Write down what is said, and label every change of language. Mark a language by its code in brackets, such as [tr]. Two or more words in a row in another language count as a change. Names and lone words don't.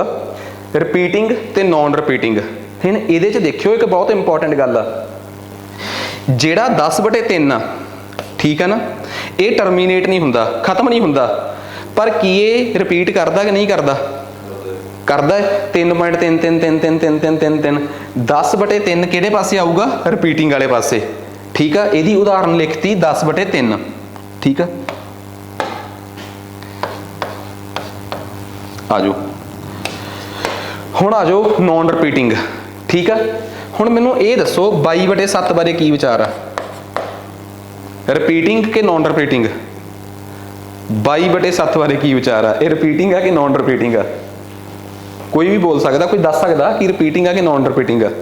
[pa] ਰਿਪੀਟਿੰਗ ਤੇ [en] non repeating, [pa] ਠੀਕ ਹੈ। ਇਹਦੇ 'ਚ ਦੇਖਿਓ ਇੱਕ ਬਹੁਤ ਇੰਪੋਰਟੈਂਟ ਗੱਲ ਆ, ਜਿਹੜਾ 10/3 ਆ, ਠੀਕ ਹੈ ਨਾ, ਇਹ ਟਰਮੀਨੇਟ ਨਹੀਂ ਹੁੰਦਾ, ਖਤਮ ਨਹੀਂ ਹੁੰਦਾ, ਪਰ ਕੀ ਇਹ ਰਿਪੀਟ ਕਰਦਾ ਕਿ ਨਹੀਂ ਕਰਦਾ? ਕਰਦਾ ਹੈ 3.3333333 10/3 ਕਿਹੜੇ ਪਾਸੇ ਆਊਗਾ ਰਿਪੀਟਿੰਗ ਵਾਲੇ ਪਾਸੇ ਠੀਕ ਹੈ। ਇਹਦੀ ਉਦਾਹਰਣ ਲਿਖਤੀ 10/3 ਠੀਕ ਹੈ। ਆ ਜਾਓ ਹੁਣ ਆ ਜਾਓ [en] non repeating [pa] ਠੀਕ ਹੈ। ਹੁਣ ਮੈਨੂੰ ਇਹ ਦੱਸੋ 22/7 ਬਾਰੇ ਕੀ ਵਿਚਾਰ ਆ ਰਿਪੀਟਿੰਗ ਕਿ [en] non repeating [pa] 22/7 ਬਾਰੇ ਕੀ ਵਿਚਾਰ ਆ ਇਹ ਰਿਪੀਟਿੰਗ ਹੈ ਕਿ [en] non repeating [pa] ਹੈ ਕੋਈ ਵੀ ਬੋਲ ਸਕਦਾ ਕੋਈ ਦੱਸ ਸਕਦਾ ਕਿ ਰਿਪੀਟਿੰਗ ਹੈ ਕਿ [en] non repeating [pa] ਹੈ।